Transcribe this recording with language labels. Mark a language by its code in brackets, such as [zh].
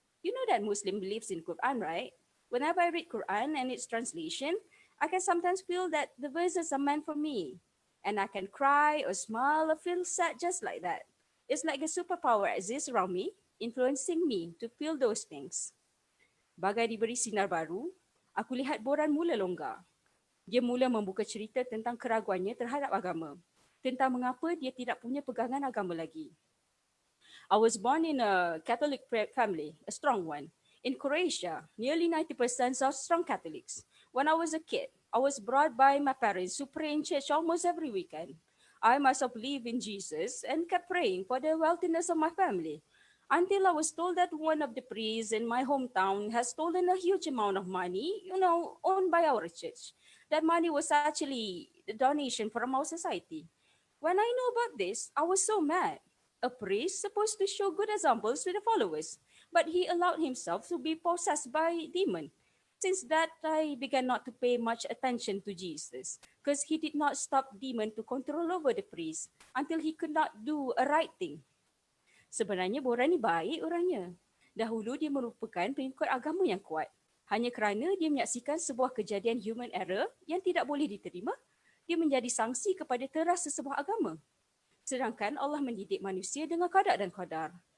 [en] You know that Muslim believes in Quran, right? Whenever I read Quran and its translation, I can sometimes feel that the verses are meant for me. And I can cry or smile or feel sad just like that. It's like a superpower exists around me, influencing me to feel those things. [ms] Bagai diberi sinar baru, aku lihat Boran mula longgar. Dia mula membuka cerita tentang keraguannya terhadap agama, tentang mengapa dia tidak punya pegangan agama lagi. [en] I was born in a Catholic family, a strong one. In Croatia, nearly 90% are strong Catholics. When I was a kid, I was brought by my parents who pray in church almost every weekend. I myself believe in Jesus and kept praying for the wealthiness of my family. Until I was told that one of the priests in my hometown has stolen a huge amount of money, owned by our church. That money was actually a donation from our society. When I know about this, I was so mad. A priest supposed to show good examples to the followers, but he allowed himself to be possessed by demon. Since that, I began not to pay much attention to Jesus, because he did not stop demon to control over the priest until he could not do a right thing. [ms] Sebenarnya Boran ni baik orangnya. Dahulu dia merupakan pengikut agama yang kuat. Hanya kerana dia menyaksikan sebuah kejadian human error yang tidak boleh diterima, dia menjadi sanksi kepada teras sesebuah agama. Sedangkan Allah mendidik manusia dengan qada dan qadar.